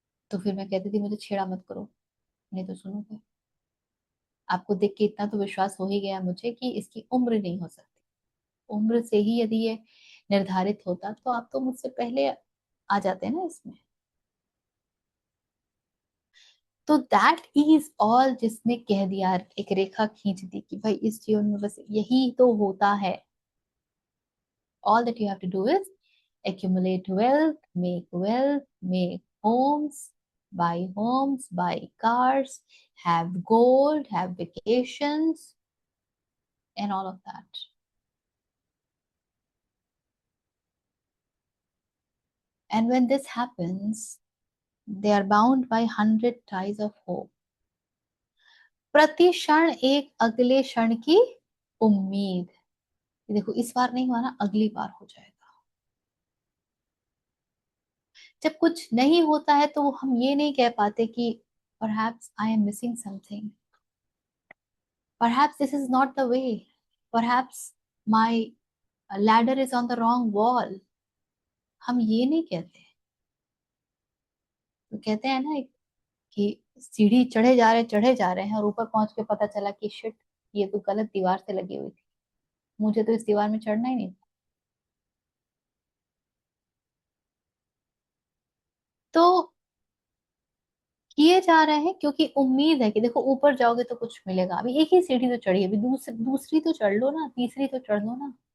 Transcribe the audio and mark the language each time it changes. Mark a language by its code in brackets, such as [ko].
[hi] तो फिर मैं कहती थी मुझे छेड़ा मत करो, नहीं तो सुनोगे। आपको देख के इतना तो विश्वास हो ही गया मुझे कि इसकी उम्र नहीं हो सकती, उम्र से ही यदि ये निर्धारित होता तो आप तो मुझसे पहले आ जाते हैं ना इसमें। तो दैट इज ऑल, जिसने कह दिया, एक रेखा खींच दी कि भाई इस जीवन में बस यही तो होता है। [en] All that you have to do is accumulate wealth, make homes, buy cars, have gold, have vacations, and all of that. And when this happens, they are bound by 100 ties of hope. [hi] प्रति क्षण एक अगले क्षण की उम्मीद। देखो इस बार नहीं हुआ ना, अगली बार हो जाएगा। जब कुछ नहीं होता है तो हम ये नहीं कह पाते कि [en] perhaps I am missing something, perhaps this is not the way, perhaps my ladder is on the wrong wall, [hi] हम ये नहीं कहते। तो कहते हैं ना कि सीढ़ी चढ़े जा रहे हैं और ऊपर पहुंच के पता चला कि शिट, ये तो गलत दीवार से लगी हुई थी, मुझे तो इस दीवार में चढ़ना ही नहीं था। तो किए जा रहे हैं क्योंकि उम्मीद है कि देखो ऊपर जाओगे तो कुछ मिलेगा, अभी एक ही सीढ़ी तो चढ़ी है, अभी दूसरी तो चढ़ लो ना, तीसरी तो चढ़ लो ना।